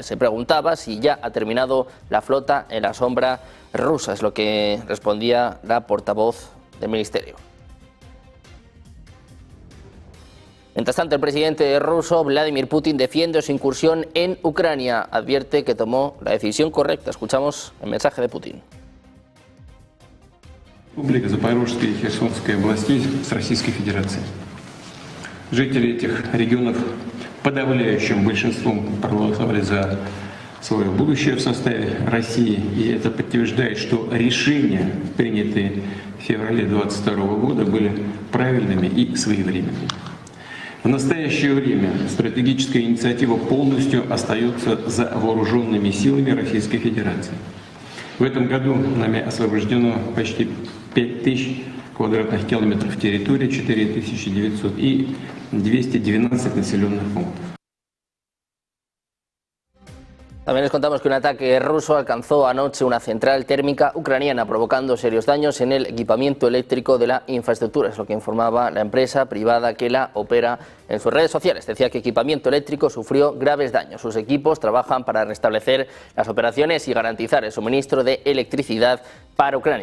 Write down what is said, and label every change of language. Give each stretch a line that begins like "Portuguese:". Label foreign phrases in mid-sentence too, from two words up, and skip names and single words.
Spanish: Se preguntaba si ya ha terminado la flota en la sombra rusa. Es lo que respondía la portavoz del Ministerio. Mientras tanto, el presidente ruso Vladimir Putin defiende su incursión en Ucrania. Advierte que tomó la decisión correcta. Escuchamos el mensaje de Putin.
Russian: Республика Запорожская и Херсонская областей с Российской Федерацией. Жители этих регионов подавляющим большинством проголосовали за свое будущее в составе России. И это подтверждает, что решения, принятые в феврале 2022 года, были правильными и своевременными. В настоящее время стратегическая инициатива полностью остается за вооруженными силами Российской Федерации. В этом году нами освобождено почти 5000 квадратных километров территории, 4900 и 212 населенных пунктов.
Spanish: También les contamos que un ataque ruso alcanzó anoche una central térmica ucraniana, provocando serios daños en el equipamiento eléctrico de la infraestructura. Es lo que informaba la empresa privada que la opera en sus redes sociales. Decía que equipamiento eléctrico sufrió graves daños. Sus equipos trabajan para restablecer las operaciones y garantizar el suministro de electricidad para Ucrania.